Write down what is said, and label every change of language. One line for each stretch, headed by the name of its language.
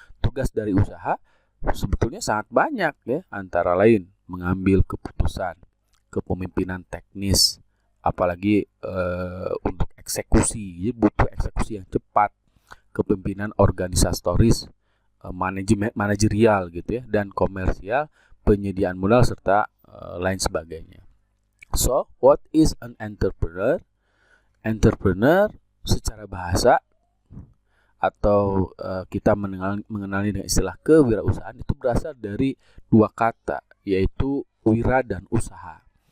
Indonesian: Tugas dari usaha sebetulnya sangat banyak ya, antara lain mengambil keputusan, kepemimpinan teknis, apalagi untuk eksekusi, jadi butuh eksekusi yang cepat, kepemimpinan organisatoris, manajerial gitu ya, dan komersial, penyediaan modal, serta lain sebagainya.
English: So, what is an entrepreneur?
Indonesian: Entrepreneur secara bahasa atau kita mengenali dengan istilah kewirausahaan itu berasal dari dua kata, yaitu wira dan usaha.